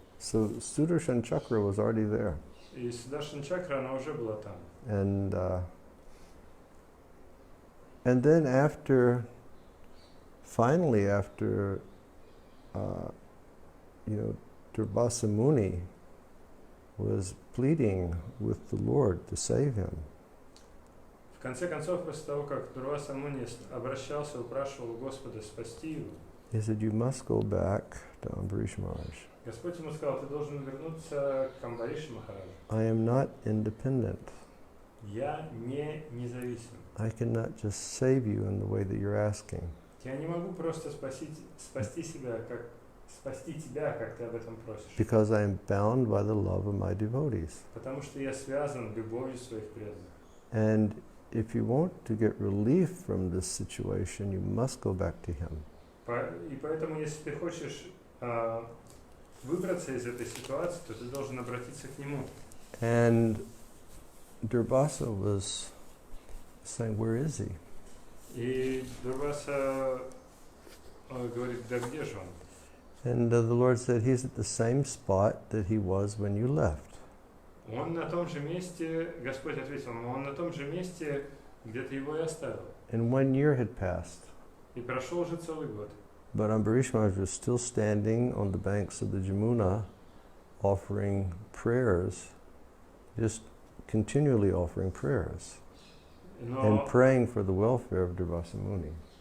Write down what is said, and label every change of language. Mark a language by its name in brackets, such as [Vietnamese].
[English] So Sudarshan Chakra was already there. [Russian] И Сударшана чакра, она уже была там. [English] And then finally after Durvasa Muni was pleading with the Lord to save him. [Russian] В конце концов, после того, как Дурваса Муни обращался, упрашивал Господа спасти его, [English] He said, you must go back to Ambarish Maharaj. [Russian] Господь ему сказал, ты должен вернуться к Амбаришу Махараджу. [English] I am not independent. [Russian] Я не независим. [English] I cannot just save you in the way that you're asking. [Russian] Я не могу просто спасти тебя, как ты об этом просишь. [English] Because I am bound by the love of my devotees. [Russian] Потому что я связан любовью своих преданных. [English] And if you want to get relief from this situation, you must go back to him. [Russian] И поэтому, если ты хочешь выбраться из этой ситуации, то ты должен обратиться к нему. [English] And Durvasa was saying, where is he? [Russian] И Дурваса говорит, да где же он? [English] And the Lord said, he's at the same spot that he was when you left. [Russian] Он на том же месте, Господь ответил ему, он на том же месте, где ты его и оставил. [English] And 1 year had passed. [Russian] И прошел уже целый год. [English] But Ambarish Maharaj was still standing on the banks of the Jamuna, offering prayers, just continually offering prayers, and praying for the welfare of Durvasa Muni.